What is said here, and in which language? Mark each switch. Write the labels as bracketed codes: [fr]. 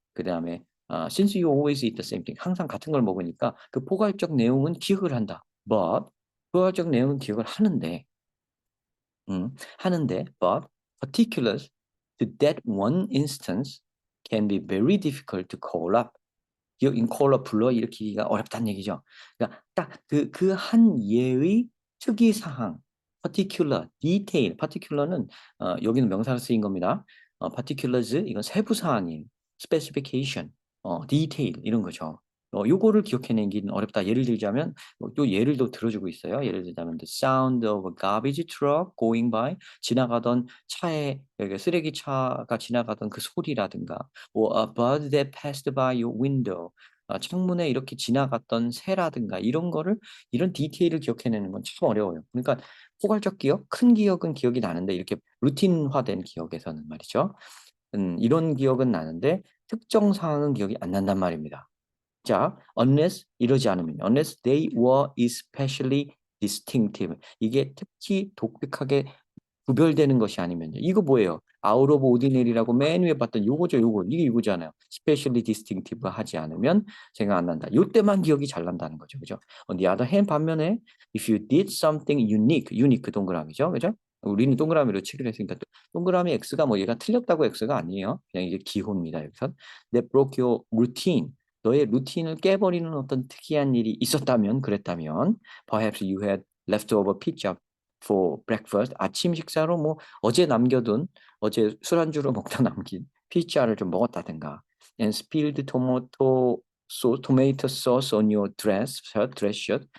[ko] 그다음에 [en] since you always eat the same thing. [ko] 항상 같은 걸 먹으니까 그 포괄적 내용은 기억을 한다. [en] But [ko] 포괄적 내용은 기억을 하는데 [en] but particulars to that one instance can be very difficult to call up. [ko] call up 불러일으키기가 어렵다는 얘기죠. 그러니까 딱 그 한 예의 특이 사항 particular, detail, particular는 여기는 명사로 쓰인 겁니다. particulars 이건 세부 사항이에요. specification, detail 이런 거죠. 요거를 기억해내기는 어렵다. 예를 들자면 또 예를 더 들어주고 있어요. 예를 들자면 [en] the sound of a garbage truck going by [ko] 지나가던 차에 쓰레기 차가 지나가던 그 소리라든가 [en] or a bird that passed by your window [ko] 창문에 이렇게 지나갔던 새라든가 이런 거를 이런 디테일을 기억해내는 건 참 어려워요. 그러니까 포괄적 기억, 큰 기억은 기억이 나는데 이렇게 루틴화된 기억에서는 말이죠. 이런 기억은 나는데 특정 사항은 기억이 안 난단 말입니다. [en] 자, unless [ko] 이러지 않으면 [en] unless they were especially distinctive. [ko] 이게 특히 독특하게 구별되는 것이 아니면요. 이거 뭐예요? out of ordinary라고 맨 위에 봤던 요거죠, 요거. 이게 이거잖아요. specially distinctive 하지 않으면 생각 안 난다. 요때만 기억이 잘 난다는 거죠. 그죠? [en] on the other hand [ko] 반면에 [en] if you did something unique [ko] 동그라미죠. 그죠? 우리는 동그라미로 치기로 했으니까 동그라미 X가 뭐 얘가 틀렸다고 X가 아니에요. 그냥 이게 기호입니다. 여기서 [en] that broke your routine. [ko] 너의 루틴을 깨버리는 어떤 특이한 일이 있었다면 그랬다면 [en] perhaps you had leftover pizza for breakfast. [ko] 아침 식사로 뭐 어제 술안주로 먹다 남긴 피자를 좀 먹었다든가 [en] and spilled tomato sauce on your dress shirt.